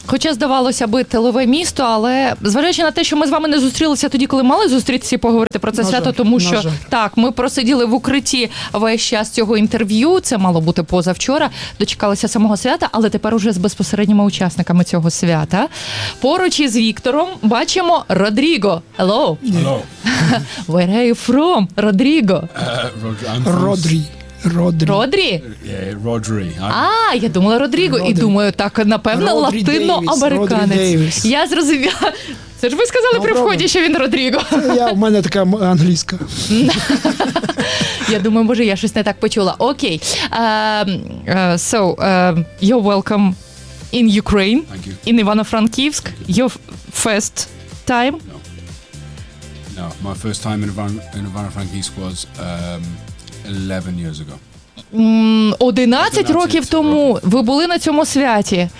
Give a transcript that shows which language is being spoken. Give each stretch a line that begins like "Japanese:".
Ukrainian: Хоча, здавалося би, тилове місто, але, зважаючи на те, що ми з вами не зустрілися тоді, коли мали зустрітися і поговорити про це свято, тому що, так, ми просиділи в укритті весь час цього інтерв'ю, це мало бути позавчора, дочекалися самого свята, але тепер уже з безпосередніми учасниками цього свята. Поруч із Віктором бачимо Родріго.
English: Hello. Hello. Where are you from, Родріго? Родрі. Родрі? Yeah, Родрі.
Ukrainian: Я думала Родріго. І думаю, так, напевно, латиноамериканець. Я зрозуміла. Це ж ви сказали при вході, що він Родріго. У мене така англійська. Я думаю, може, я щось не так почула. Окей.
English: You're welcome in Ukraine. Thank you. In Ivano-Frankivsk. Your first time? No. No, my first time in Ivano-Frankivsk was 11 years ago.
Ukrainian: 11 років тому ви були на цьому святі.